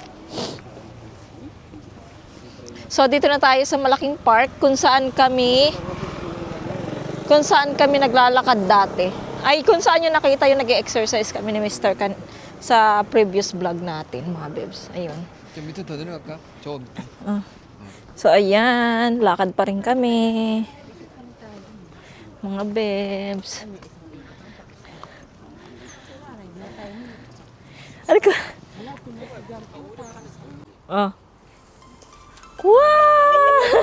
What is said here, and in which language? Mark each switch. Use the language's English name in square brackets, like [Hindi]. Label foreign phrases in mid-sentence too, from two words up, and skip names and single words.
[Filipino] So dito na tayo sa malaking park kung saan kami naglalakad dati. Ay kung saan yung nakita yung nag-exercise kami ni Mr. sa [English] previous vlog [Filipino] natin, mga bebs. Ayun. [Korean] 좀 밑에 더 내려갈까? 저 밑에. [Filipino] So ayan, lakad pa rin kami. Mga bebs. Ano ka? Oh. Wow!